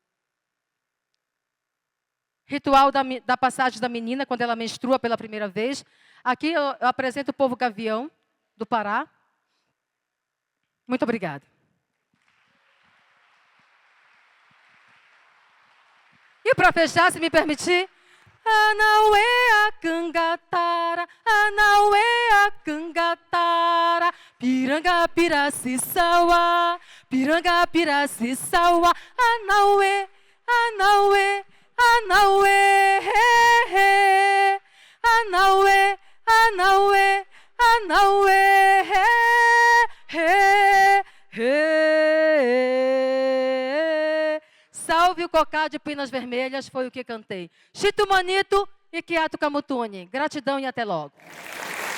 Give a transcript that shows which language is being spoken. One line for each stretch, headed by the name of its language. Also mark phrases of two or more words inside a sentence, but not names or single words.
Portuguese: Ritual da passagem da menina, quando ela menstrua pela primeira vez. Aqui eu apresento o povo Gavião, do Pará. Muito obrigada. E para fechar, se me permitir.
Tupi languages: Anauê a cangatara, Anauê a cangatara, Piranga Piracicauá, Piranga Piracicauá, Anauê, Anauê, Anauê, Anauê, Anauê, Anauê,
Portuguese: Salve o cocá de pinas vermelhas, foi o que cantei. Chito Manito e Quiato Camutune. Gratidão e até logo.